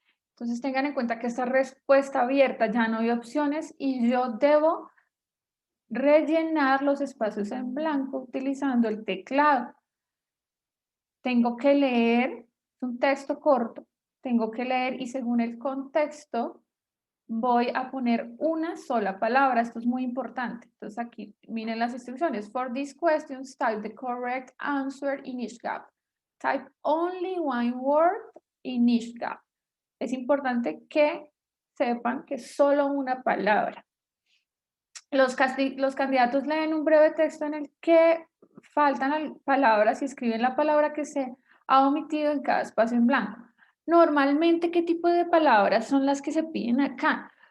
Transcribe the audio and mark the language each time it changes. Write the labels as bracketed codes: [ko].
[es] Entonces, tengan en cuenta que esta respuesta abierta ya no hay opciones y yo debo rellenar los espacios en blanco utilizando el teclado. Tengo que leer, es un texto corto, tengo que leer y según el contexto voy a poner una sola palabra. Esto es muy importante. Entonces aquí miren las instrucciones. [en] For these questions, type the correct answer in each gap. Type only one word in each gap. [es] Es importante que sepan que es solo una palabra. Los candidatos leen un breve texto en el que faltan palabras y escriben la palabra que se ha omitido en cada espacio en blanco. Normalmente, ¿qué tipo de palabras son las que se piden acá?